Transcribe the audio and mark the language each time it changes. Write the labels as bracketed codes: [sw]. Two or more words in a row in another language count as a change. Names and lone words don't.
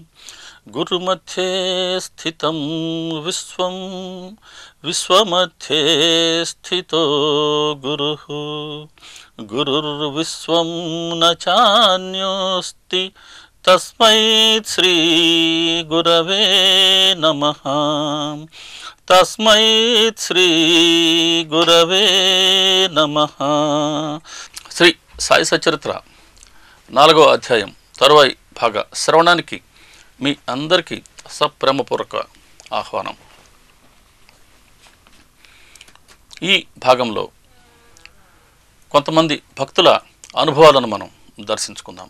[sa] गुरु मध्ये स्थितं विश्वं विश्वमध्ये स्थितो गुरुः गुरुर्विश्वं न चान्योस्ति तस्मै श्री गुरवे नमः तस्मै श्री गुरवे नमः। [te] శ్రీ సాయి సచరిత్ర 4వ అధ్యాయం తరువాయి భాగ శ్రవణానికి మీ అందరికీ సప్రేమపూర్వక ఆహ్వానం. ఈ భాగంలో కొంతమంది భక్తుల అనుభవాలను మనం దర్శించుకుందాం.